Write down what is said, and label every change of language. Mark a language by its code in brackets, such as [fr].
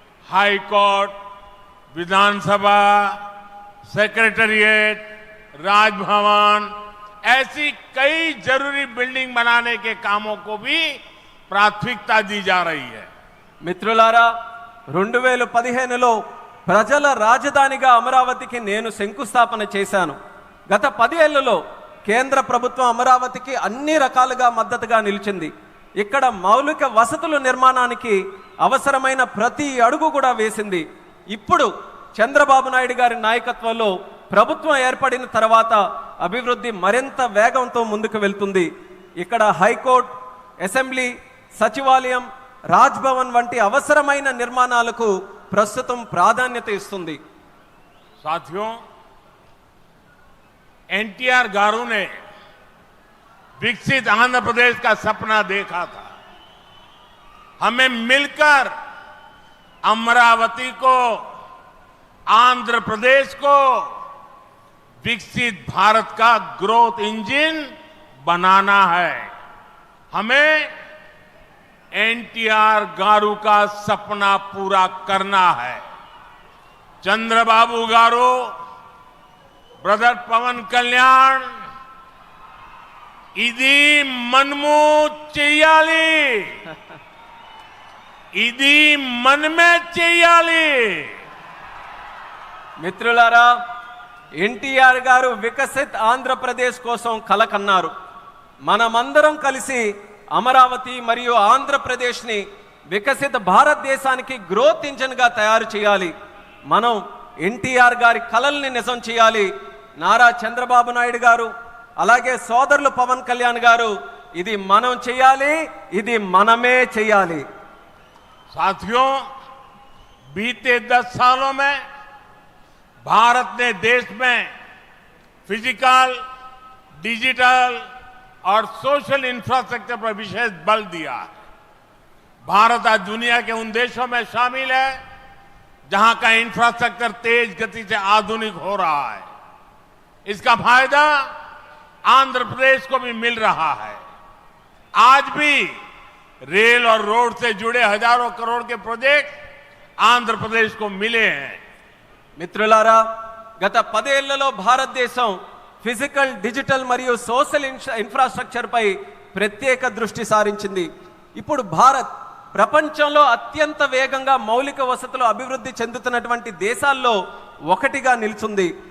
[hi] High court, विधानसभा, secretariat, Raj Bhavan, ऐसी कई जरूरी बिल्डिंग बनाने के कामों को भी प्राथमिकता दी जा रही है. [te] మిత్రులారా, 2015లో ప్రజల రాజధానిగా అమరావతికి నేను శంకుస్థాపన చేశాను. గత 10 ఏళ్లలో కేంద్ర ప్రభుత్వం అమరావతికి అన్ని రకాలుగా మద్దతుగా నిలిచింది. ఇక్కడ మౌలిక వసతుల నిర్మాణానికి అవసరమైన ప్రతి అడుగు కూడా వేసింది. ఇప్పుడు చంద్రబాబు నాయుడు గారి నాయకత్వంలో ప్రభుత్వం ఏర్పడిన తర్వాత అభివృద్ధి మరింత వేగంతో ముందుకు వెళ్తుంది. ఇక్కడ హైకోర్టు, అసెంబ్లీ, సచివాలయం, రాజ్భవన్ వంటి అవసరమైన నిర్మాణాలకు ప్రస్తుతం ప్రాధాన్యత ఇస్తుంది. [hi] साथियों, एनटीआर गारू ने विकसित आंध्र प्रदेश का सपना देखा था. हमें मिलकर अमरावती को, आंध्र प्रदेश को विकसित भारत का ग्रोथ इंजन बनाना है. हमें एनटीआर गारू का सपना पूरा करना है. [te] चंद्रबाबू गारू, ब्रदर पवन कल्याण, इदी मनमू चेयाली, इदी मन में चेयाली. మిత్రులారా, ఎన్టీఆర్ గారు వికసిత్ ఆంధ్రప్రదేశ్ కోసం కలకన్నారు. మనమందరం కలిసి అమరావతి మరియు ఆంధ్రప్రదేశ్ని వికసిత భారతదేశానికి గ్రోత్ ఇంజిన్గా తయారు చేయాలి. మనం ఎన్టీఆర్ గారి కలల్ని నిజం చేయాలి. నారా చంద్రబాబు నాయుడు గారు, అలాగే సోదరులు పవన్ కళ్యాణ్ గారు, ఇది మనం చేయాలి, ఇది మనమే చేయాలి. [hi] साथियों, बीते 10 सालों में भारत ने देश में फिजिकल, डिजिटल और सोशल इंफ्रास्ट्रक्चर पर विशेष बल दिया. भारत आज दुनिया के उन देशों में शामिल है जहां का इंफ्रास्ट्रक्चर तेज गति से आधुनिक हो रहा है. इसका फायदा आंध्र प्रदेश को भी मिल रहा है. आज भी रेल और रोड से जुड़े हजारों करोड़ के प्रोजेक्ट आंध्र प्रदेश को मिले हैं. [te] మిత్రులారా, గత 10 ఏళ్లలో భారతదేశం ఫిజికల్, డిజిటల్ మరియు సోషల్ ఇన్ఫ్రాస్ట్రక్చర్ పై ప్రత్యేక దృష్టి సారించింది. ఇప్పుడు భారత్ ప్రపంచంలో అత్యంత వేగంగా మౌలిక వసతులు అభివృద్ధి చెందుతున్నటువంటి దేశాల్లో ఒకటిగా నిలుచుంది.